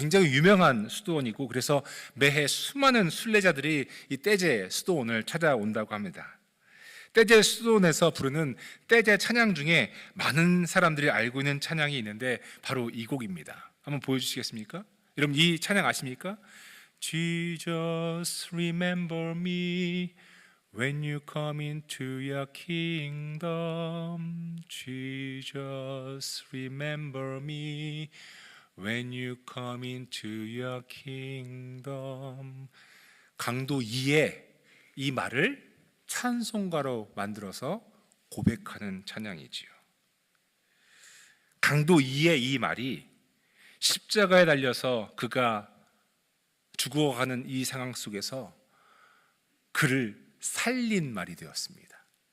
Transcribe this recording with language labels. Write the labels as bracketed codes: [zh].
[ko] 굉장히 유명한 수도원이고 그래서 매해 수많은 순례자들이 이 떼제 수도원을 찾아온다고 합니다. 떼제 수도원에서 부르는 떼제 찬양 중에 많은 사람들이 알고 있는 찬양이 있는데 바로 이 곡입니다. 한번 보여주시겠습니까? 여러분 이 찬양 아십니까? [en] Jesus remember me When you come into your kingdom, Jesus, remember me. When you come into your kingdom. [ko] 강도 2의 이 말을 찬송가로 만들어서 고백하는 찬양이지요. 강도 2의 이 말이 십자가에 달려서 그가 죽어가는 이 상황 속에서 그를 살린 말이 되었습니다.